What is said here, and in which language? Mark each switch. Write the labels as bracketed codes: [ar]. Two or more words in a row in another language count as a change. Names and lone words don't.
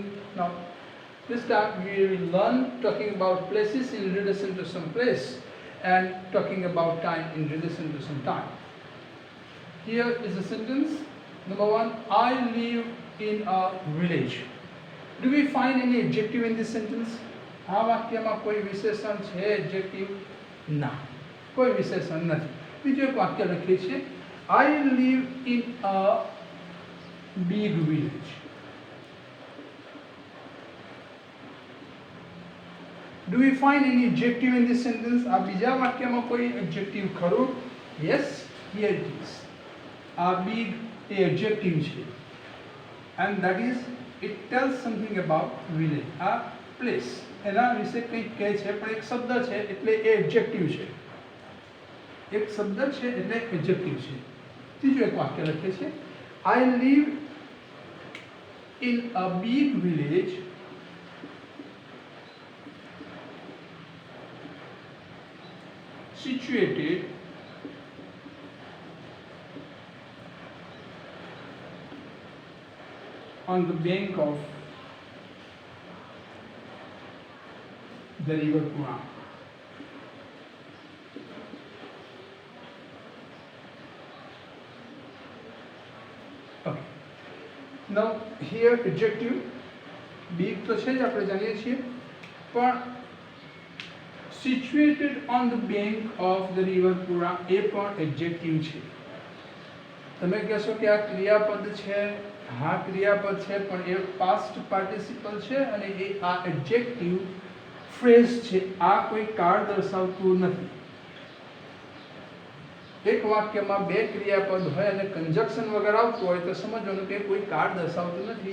[en] Now, this time we will learn talking about places in relation to some place and talking about time in relation to some time. Here is a sentence. Number one, I live in a village. Do we find any adjective in this sentence? [gu] આ વાક્યમાં કોઈ વિશેષણ છે એડજેક્ટિવ? ના, કોઈ વિશેષણ નથી. બીજું એક વાક્ય લખીએ છીએ, [en] I live in a big village. Do we find any adjective in this sentence? [gu] આ બીજા વાક્યમાં કોઈ adjective ખરું? [en] Yes, here it is. [gu] આ big એ adjective છે. [en] And that is, it tells something about village. [gu] આ place એના વિશે કંઈક કહે છે, પણ એક શબ્દ છે એટલે એ એડજેક્ટિવ છે. એક શબ્દ છે એટલે એડજેક્ટિવ છે. ત્રીજું એક વાક્ય લખે છે, [en] I live in a big village situated on the bank of the river Puna. Okay. Now here adjective big [gu] તો છે જ આપણે જાણીએ છીએ, પણ [en] situated on the bank of the river Puna [gu] એ પણ [en] adjective છે. [gu] તમે કહેશો કે આ ક્રિયાપદ છે, હા ક્રિયાપદ છે, પણ એ [en] past participle [gu] છે અને એ આ [en] adjective phrase [gu] છે, આ કોઈ કાળ દર્શાવતું નથી. એક વાક્યમાં બે ક્રિયાપદ હોય અને કંજક્શન વગર આવતું હોય તો સમજવાનું કે કોઈ કાળ દર્શાવતું નથી.